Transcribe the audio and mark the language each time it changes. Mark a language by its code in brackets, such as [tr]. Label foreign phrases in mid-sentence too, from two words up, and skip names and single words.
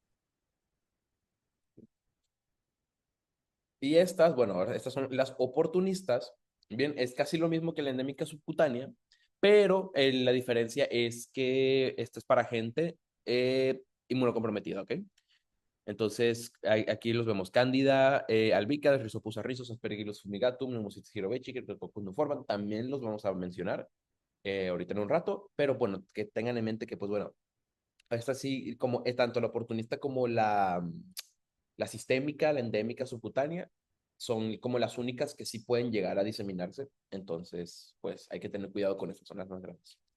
[es] Y bueno, ahora estas son las oportunistas. Bien, es casi lo mismo que la endémica subcutánea, pero la diferencia es que esto es para gente inmunocomprometida, ¿ok? Entonces, aquí los vemos: Cándida albicans, Rhizopus arrizus, Aspergillus fumigatum, Pneumocystis jirovecii, Cryptococcus nuforme. También los vamos a mencionar ahorita en un rato, pero bueno, que tengan en mente que, pues bueno, esta sí, como es tanto la oportunista como la sistémica, la endémica subcutánea, son como las únicas que sí pueden llegar a diseminarse. Entonces, pues hay que tener cuidado con eso, son las más grandes.